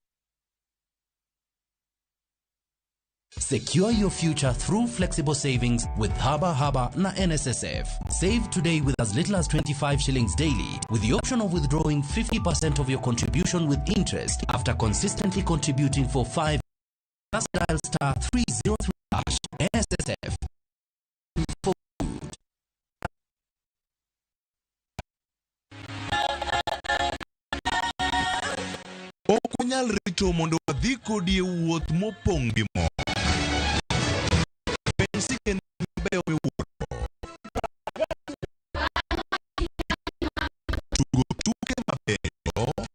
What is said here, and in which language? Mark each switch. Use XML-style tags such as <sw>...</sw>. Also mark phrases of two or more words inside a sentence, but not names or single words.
<en>Secure your future through flexible savings with Haba Haba na NSSF. Save today with as little as 25 shillings daily with the option of withdrawing 50% of your contribution with interest after consistently contributing for 5 years. Just dial star 303 NSSF. For good.</en> <luo>Okonyal rito mondo wadhi kodi e wuoth mopong' gi mo. Pensi kendo beyo miwuoro. Tugo tuke mabeyo.</luo>